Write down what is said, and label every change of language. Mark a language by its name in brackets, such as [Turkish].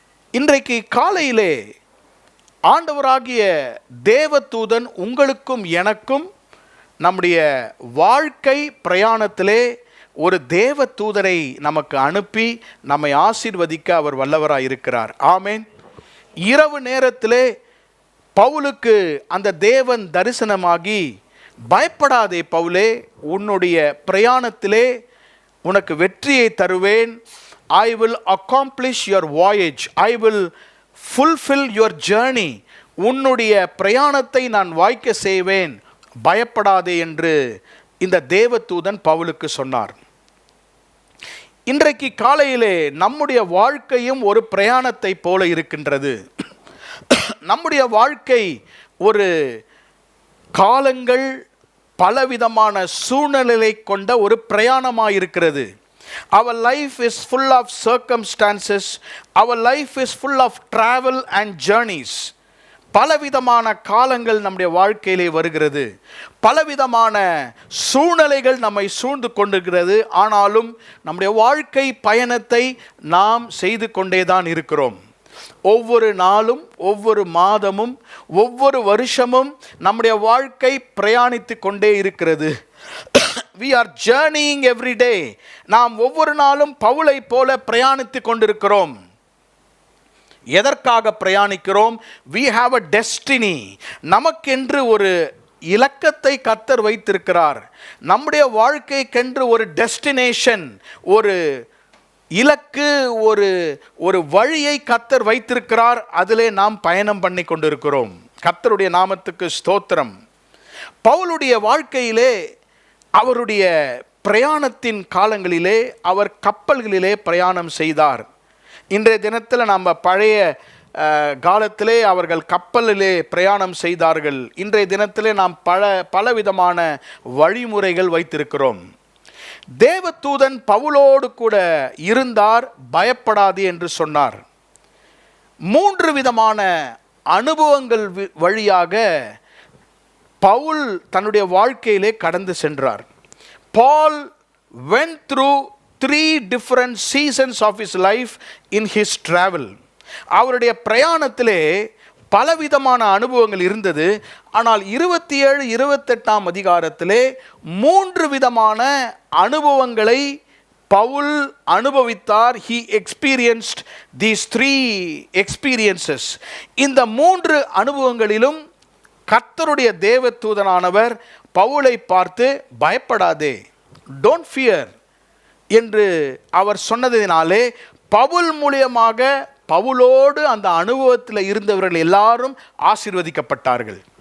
[Tamil] இன்றைக்கு காலையிலே ஆண்டவராகிய தேவதூதன் உங்களுக்கும் எனக்கும் நம்முடைய வாழ்க்கை பிரயாணத்திலே ஒரு தேவ தூதரை நமக்கு அனுப்பி நம்மை ஆசீர்வதிக்க அவர் வல்லவராய் இருக்கிறார். ஆமென். இரவு நேரத்திலே பவுலுக்கு அந்த தேவன் தரிசனமாகி, பயப்படாதே பவுலே, உன்னுடைய பிரயாணத்திலே உனக்கு வெற்றியை தருவேன். [English] I will accomplish your voyage. I will fulfill your journey. [Tamil] உன்னுடைய பிரயாணத்தை நான் வாய்க்க செய்வேன், பயப்படாதே என்று இந்த தேவதூதன் பவுலுக்கு சொன்னார். இன்றைக்கு காலையிலே நம்முடைய வாழ்க்கையும் ஒரு பிரயாணத்தை போல இருக்கின்றது. நம்முடைய வாழ்க்கை ஒரு காலங்கள் பலவிதமான சூழ்நிலை கொண்ட ஒரு பிரயாணமாக இருக்கிறது. [English] Our life is full of circumstances. Our life is full of travel and journeys. [Tamil] பலவிதமான காலங்கள் நம்முடைய வாழ்க்கையிலே வருகிறது. பலவிதமான சூழ்நிலைகள் நம்மை சூழ்ந்து கொண்டிருக்கிறது. ஆனாலும் நம்முடைய வாழ்க்கை பயணத்தை நாம் செய்து கொண்டே தான் இருக்கிறோம். ஒவ்வொரு நாளும், ஒவ்வொரு மாதமும், ஒவ்வொரு வருஷமும் நம்முடைய வாழ்க்கை பிரயாணித்து கொண்டே இருக்கிறது. [English] We are journeying every day. [Tamil] நாம் ஒவ்வொரு நாளும் பவுலை போல பிரயாணித்து கொண்டிருக்கிறோம். எதற்காக பிரயாணிக்கிறோம்? [English] We have a destiny. [Tamil] நமக்கென்று ஒரு இலக்கத்தை கர்த்தர் வைத்திருக்கிறார். நம்முடைய வாழ்க்கைக்கென்று ஒரு டெஸ்டினேஷன், ஒரு இலக்கு, ஒரு வழியை கர்த்தர் வைத்திருக்கிறார். அதிலே நாம் பயணம் பண்ணி கொண்டிருக்கிறோம். கர்த்தருடைய நாமத்துக்கு ஸ்தோத்திரம். பவுலுடைய வாழ்க்கையிலே, அவருடைய பிரயாணத்தின் காலங்களிலே அவர் கப்பல்களிலே பிரயாணம் செய்தார். இன்றைய தினத்தில் நம்ம பழைய காலத்திலே அவர்கள் கப்பலிலே பிரயாணம் செய்தார்கள். இன்றைய தினத்திலே நாம் பலவிதமான வழிமுறைகள் வைத்திருக்கிறோம். தேவதூதன் பவுலோடு கூட இருந்தார், பயப்படாதே என்று சொன்னார். 3 விதமான அனுபவங்கள் வழியாக பவுல் தன்னுடைய வாழ்க்கையிலே கடந்து சென்றார். [English] Paul went through 3 different seasons of his life in his travel. [Tamil] அவருடைய பிரயாணத்திலே பலவிதமான அனுபவங்கள் இருந்தது. ஆனால் 27, 28ஆம் அதிகாரத்திலே 3 விதமான அனுபவங்களை பவுல் அனுபவித்தார். [English] He experienced these 3 experiences. [Tamil] இந்த 3 அனுபவங்களிலும் கர்த்தருடைய தேவதூதனானவர் பவுலை பார்த்து, பயப்படாதே, [English] don't fear, [Tamil] என்று அவர் சொன்னதினாலே பவுல் மூலியமாக பவுலோடு அந்த அனுபவத்தில் இருந்தவர்கள் எல்லாரும் ஆசீர்வதிக்கப்பட்டார்கள்.